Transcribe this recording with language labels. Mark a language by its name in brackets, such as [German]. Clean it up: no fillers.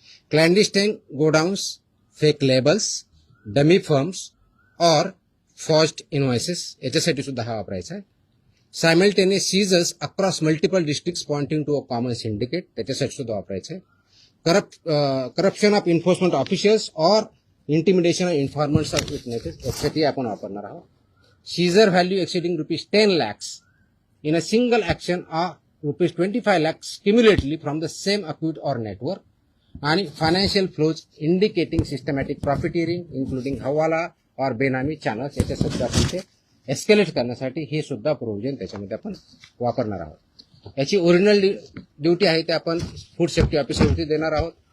[English] clandestine godowns, fake labels, dummy firms or forged invoices [Marathi] याच्यासाठी सुद्धा हा वापरायचा आहे. [English] simultaneous seizures across multiple districts pointing to a common syndicate [Marathi] त्याच्यासाठी सुद्धा वापरायचं आहे. [English] corruption of enforcement officials or intimidation of informants of witnesses [Marathi] यासाठी आपण वापरणार आहोत. [English] Seizure value exceeding ₹10 lakhs in a single action or ₹25 lakhs cumulatively from the same account or network. [Marathi] आणि [English] financial flows indicating systematic profiteering including [Marathi] हवाला [Hindi] और [Marathi] बेनामी चॅनल्स याच्यासाठी आपण ते एस्केलेट करण्यासाठी हे सुद्धा प्रोव्हिजन त्याच्यामध्ये आपण वापरणार आहोत. याची ओरिजिनल ड्युटी आहे ते आपण फूड सेफ्टी ऑफिसरवरती देणार आहोत.